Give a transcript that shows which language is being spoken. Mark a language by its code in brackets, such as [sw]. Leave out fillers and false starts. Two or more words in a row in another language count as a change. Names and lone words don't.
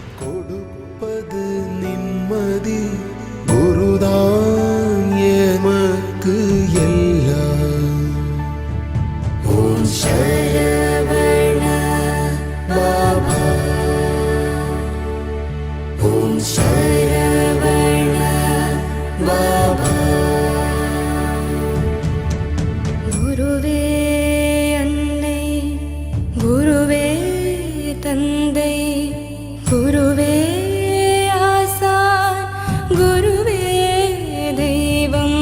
[ta] கொடுப்பது நிம்மதி, குருதான் எமக்கு எல்லாம். ഓം ശരവണ ബാബാ, ഓം ശരവണ ബാബാ. குருவே அன்னை, குருவே தந்தை, குருவே ஆசான், குருவே தெய்வம்.